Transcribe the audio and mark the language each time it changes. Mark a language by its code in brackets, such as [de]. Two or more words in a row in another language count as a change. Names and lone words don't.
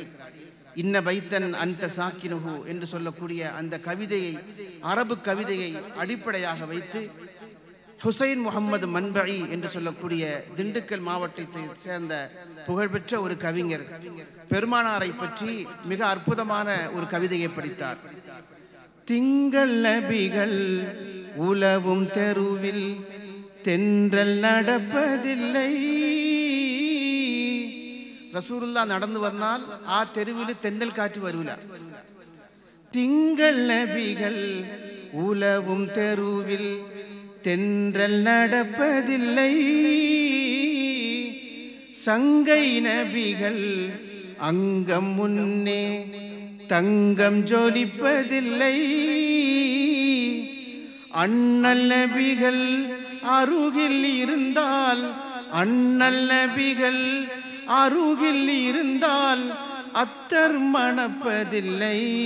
[ar] إن بيتا أنت ساكنه [ta] என்று சொல்லக்கூடிய அந்த கவிதையை, அரபு கவிதையை அடிப்படையாக வைத்து ஹுசைன் முகமது மன்பஇ என்று சொல்லக்கூடிய திண்டுக்கல் மாவட்டத்தை சேர்ந்த புகழ்பெற்ற ஒரு கவிஞர் பெருமானாரை பற்றி மிக அற்புதமான ஒரு கவிதையை படித்தார். திங்கள் நபிகள் உலவும் தெருவில் தென்றல் நடப்பதில்லை. [ml] റസൂലുള്ളാ നടന്നു വന്നാൽ ആ തെരുവിൽ തെന്നൽ കാറ്റ് വരൂല. [ta] திங்கள் நபிகள் உலவும் தெருவில் തെன்றல் நடப்பதில்லை. சங்கை நபிகள் அங்கம் முன்னே தங்கம் ஜொலிப்பதில்லை. அண்ணல் நபிகள் அருகில் இருந்தால், அண்ணல் நபிகள் அருகில் இருந்தால் அத்தர் மணப்பதில்லை.